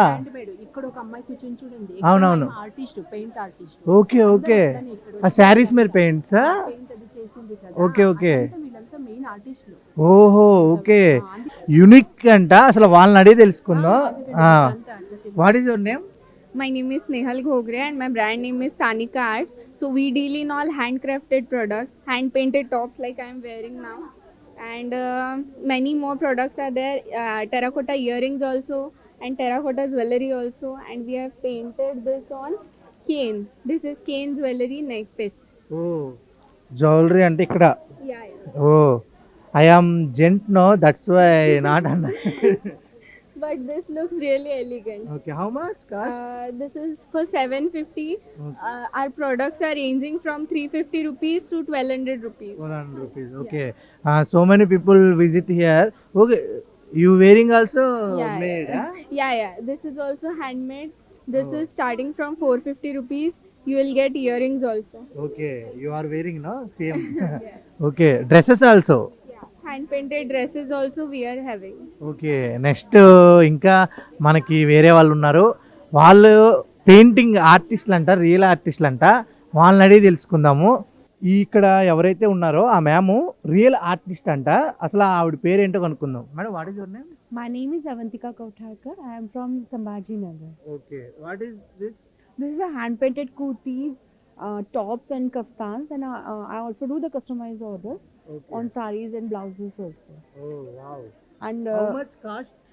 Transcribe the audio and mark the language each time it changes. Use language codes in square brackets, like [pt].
[te] Hand made. ఇక్కడ ఒక అమ్మాయి కూర్చొని చూడండి, అవునవును. Artist, paint artist. Okay okay. ఆ శారీస్ మీద పెయింట్సా? పెయింట్ అది చేసింది కదా. Okay okay. అదంతా వీళ్ళంతా మెయిన్ ఆర్టిస్టులు. ఓహో ఓకే. యునిక్ అంట, అసలు వాళ్ళని అడిగి తెలుసుకుందాం. [en] What is your name? My name is Snehal Ghogre and my brand name is Sanika Arts. So we deal in all handcrafted products, hand painted tops like I am wearing now, and many more products are there. Terracotta earrings also, and terracotta jewelry also, and we have painted this on cane. This is cane jewelry neck piece. [te] Oh jewellery అంటే ఇక్కడ. [en] Yeah, yeah. Oh I am gent no, that's why not అన్న. But this looks really elegant. Okay, how much cost? This is for 750. Our products are ranging from 350 rupees to 1200 rupees. 400 rupees. Okay. So many people visit here. Okay, you wearing also Yeah, made? yeah. Yeah. This is also handmade. This is starting from 450 rupees. You will get earrings also. Okay, you are wearing no same. Okay, dresses also. Yeah. Hand painted dresses also we are having. [te] Okay, next ఇంకా మనకి వేరే వాళ్ళు ఉన్నారు. వాళ్ళు painting ఆర్టిస్టులు అంట, real ఆర్టిస్టులు అంట. వాళ్ళని అడిగి తెలుసుకుందాము. ఇక్కడ ఎవరైతే ఉన్నారో ఆ మ్యామ్ రియల్ ఆర్టిస్ట్ అంట. అసలు ఆవిడ పేరేంటో కనుక్కుందాం. Madam, [en] What is your name? My name is Avantika Kothakar. I am from Sambhaji Nagar. Okay, what is this? This is a hand painted kurtis, tops and kaftans, and I also do the customized orders on saris and blouses also. Oh wow. And How much cost?